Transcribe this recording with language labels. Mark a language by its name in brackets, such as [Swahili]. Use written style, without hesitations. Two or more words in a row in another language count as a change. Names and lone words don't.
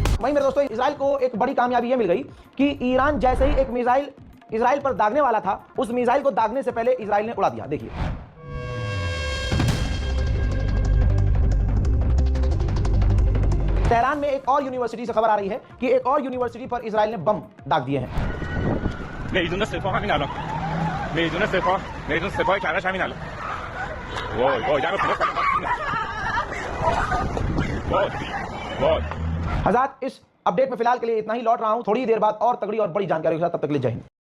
[Hindi] वहीं मेरे दोस्तों इजराइल को एक बड़ी कामयाबी यह मिल गई कि ईरान जैसे ही एक मिसाइल इजराइल पर दागने वाला था, उस मिसाइल को दागने से पहले इजराइल ने उड़ा दिया। देखिए तेहरान में एक और यूनिवर्सिटी से खबर आ रही है कि एक और यूनिवर्सिटी पर इजराइल ने बम दाग दिए हैं। [Persian] میدون سپاه همین الان میدون سپاه کرج همین الان وای وای جناب وای [Hindi] हज़रात इस अपडेट में फिलहाल के लिए इतना ही। लौट रहा हूं थोड़ी देर बाद और तगड़ी और बड़ी जानकारी के साथ। तब तक के लिए जय हिंद।